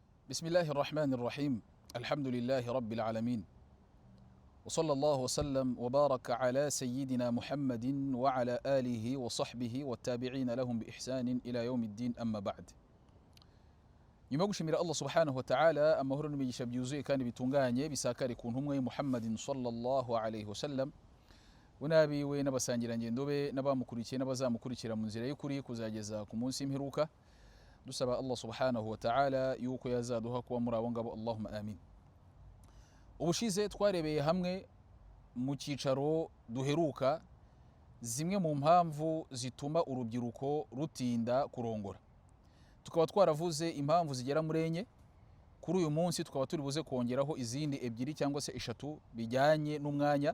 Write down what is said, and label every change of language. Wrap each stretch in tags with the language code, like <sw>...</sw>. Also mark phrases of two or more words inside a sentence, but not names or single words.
<ar>بسم الله الرحمن الرحيم الحمد لله رب العالمين وصلى الله وسلم وبارك على سيدنا محمد وعلى آله وصحبه والتابعين لهم بإحسان إلى يوم الدين أما بعد.</ar> <rw>Nyuma yo gushimira Allah</rw> <ar>سبحانه وتعالى,</ar> <rw>amahoro n'imigisha byuzuye kandi bitunganye bisakare ku ntumwa ya Muhammadin</rw> <ar>صلى الله عليه وسلم,</ar> <rw>we n'abasangirangendo be n'abamukurikiye n'abazamukurikira mu nzira y'ukuri kuzageza ku munsi w'imperuka, dusaba Allah</rw> <ar>سبحانه وتعالى</ar> <rw>yuko yazaduha kuba muri abo ngabo,</rw> <ar>اللهم آمين.</ar> <rw>Ubushize twarebeye hamwe mu cyicaro duheruka zimwe mu mpamvu zituma urubyiruko rutinda kurongora. Tukaba twaravuze impamvu zigera muri enye. Kuri uyu munsi tukaba turi buze kongeraho izindi ebyiri cyangwa se eshatu bijyanye n'umwanya.</rw>